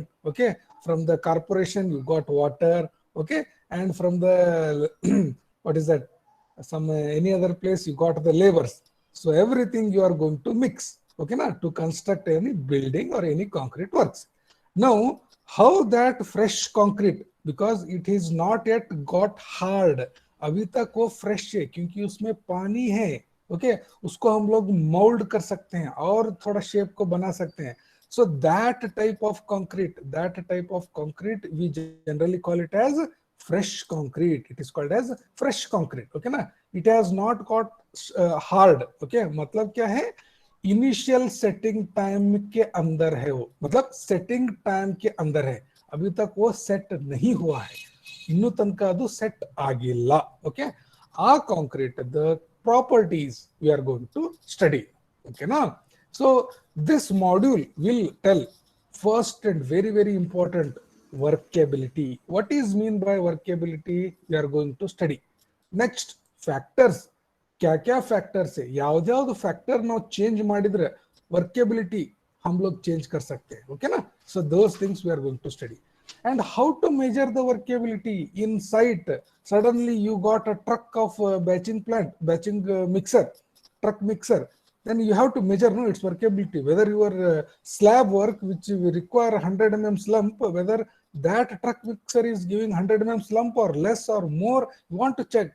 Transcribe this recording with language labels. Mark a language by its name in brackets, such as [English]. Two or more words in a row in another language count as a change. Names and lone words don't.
[English] Okay, from the corporation, you got water. Okay, and from the what is that, some any other place, you got the labors. So everything you are going to mix, okay na, to construct any building or any concrete works. Now how that fresh concrete, because it is not yet got hard, [Hindi] अभी तक वो फ्रेश है क्योंकि उसमें पानी है. ओके, उसको हम लोग मोल्ड कर सकते हैं और थोड़ा शेप को बना सकते हैं. [English] So that type of concrete, we generally call it as fresh concrete. It is called as fresh concrete. Okay ना? It has not got hard. [Hindi] Okay, मतलब क्या है? [English] initial setting time [Hindi] के अंदर है वो, मतलब [English] setting time [Hindi] के अंदर है, अभी तक वो सेट नहीं हुआ है. [Kannada] ಇನ್ನು ತನಕ ಅದು ಸೆಟ್ ಆಗಿಲ್ಲ. [English] Okay, ಆ concrete the properties we are going to study. Okay na? So this module will tell first and very very important, workability. What is mean by workability we are going to study. Next, factors. [Hindi] क्या क्या फैक्टर्स है, [Kannada] ಯಾವ್ದಾವ್ದು ಫ್ಯಾಕ್ಟರ್ ನಾವು ಚೇಂಜ್ ಮಾಡಿದ್ರೆ ವರ್ಕೆಬಿಲಿಟಿ [Hindi] हम लोग चेंज कर सकते हैं. ओके ना? [English] So those things we are going to study. And how to measure the workability in site. Suddenly you got a truck of batching plant, batching mixer, truck mixer, then you have to measure its workability, whether your slab work which will require 100 slump, whether that truck mixer is giving 100 slump or less or more, you want to check.